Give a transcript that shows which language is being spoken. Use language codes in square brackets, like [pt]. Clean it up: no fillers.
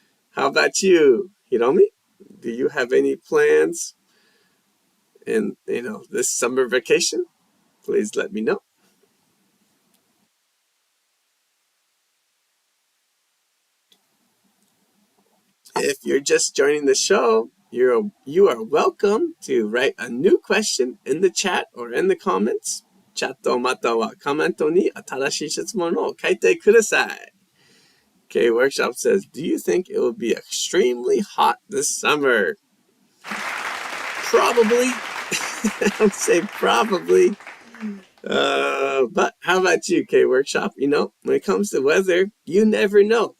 [en] How about you, Hiromi? Do you have any plans in, this summer vacation? Please let me know. If you're just joining the show, you are welcome to write a new question in the chat or in the comments. [ja] チャットまたはコメントに新しい質問を書いてください。 [en] K Workshop says, do you think it will be extremely hot this summer? Probably. I would say probably. But how about you, K Workshop? When it comes to weather, you never know.